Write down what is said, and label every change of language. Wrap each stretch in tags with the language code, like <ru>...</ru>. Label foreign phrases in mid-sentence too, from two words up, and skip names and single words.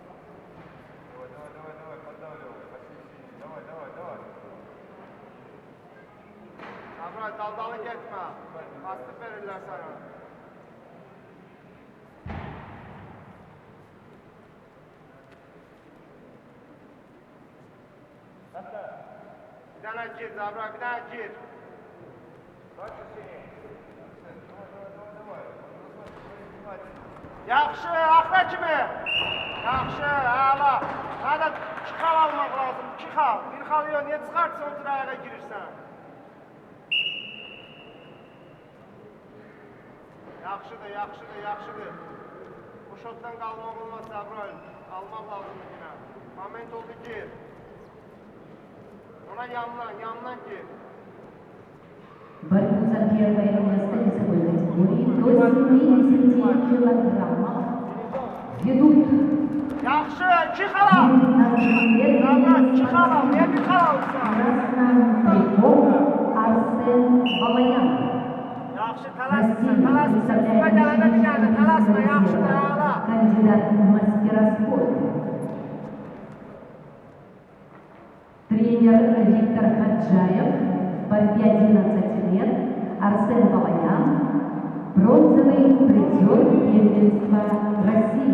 <tr>Davran, daldalı gitme. Bastı verirler sana. Bir tane gir Davran, bir tane gir.</tr> <az>Yaxşı, axıra kimi. Yaxşı, hala. Hadi 2 xal almaq lazım, 2 xal. Bir xal yox, niyə çıxartsa o tıraya girirsən? Yaxşıdır. Bu şotdan qalmaq olmaz Davran. Almaq lazımdır yine. Moment oldu gir. Ona yandan gir.</az> <ru>Борьбу за первое место весовой категории до 70 килограммов ведут.</ru> <az>Yaxşı, 2 xal. Davran, 2 xal. Niyə bir xal alırsan? Арсен Балаян. Yaxşı, talasma.</az> <tr>Üstüme gelene bir tane talasma.</tr> <az>Yaxşıdır, hala.</az> <ru>Кандидат в мастера спорта. Тренер Виктор Хаджаев, в борьбе 11 лет, Арсен Балаян, бронзовый призер первенства России.</ru>